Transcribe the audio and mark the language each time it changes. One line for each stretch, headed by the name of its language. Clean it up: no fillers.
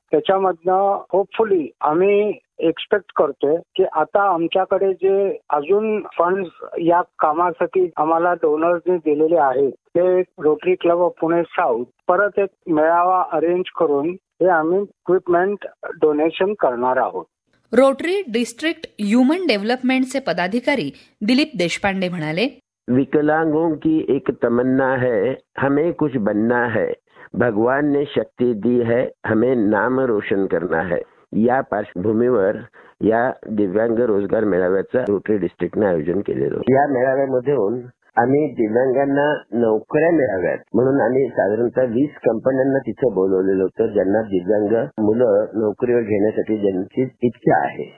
Marathi: त्याच्यामधनं होपफुली आम्ही एक्सपेक्ट करतोय की आता आमच्याकडे जे अजून फंड्स या कामासाठी आम्हाला डोनर्सने दिलेले आहेत ते rotary club of Pune south परत एक मेळावा अरेंज करून हे आम्ही इक्विपमेंट डोनेशन करणार आहोत. रोटरी डिस्ट्रिक्ट ह्युमन डेव्हलपमेंटचे पदाधिकारी दिलीप देशपांडे म्हणाले,
Hindi: विकलांगों की एक तमन्ना है, हमें कुछ बनना है, भगवान ने शक्ति दी है, हमें नाम रोशन करना है.
Marathi: या पार्श्वभूमीवर या दिव्यांग रोजगार मेळाव्याचं रोटरी डिस्ट्रिक्टने आयोजन केलेलं. या मेळाव्यामधून आम्ही दिव्यांगांना नोकऱ्या मिळाव्यात म्हणून आम्ही साधारणतः 20 कंपन्यांना तिथे बोलवलेलं होतं, ज्यांना दिव्यांग मुलं नोकरीवर घेण्यासाठी ज्यांची इच्छा आहे.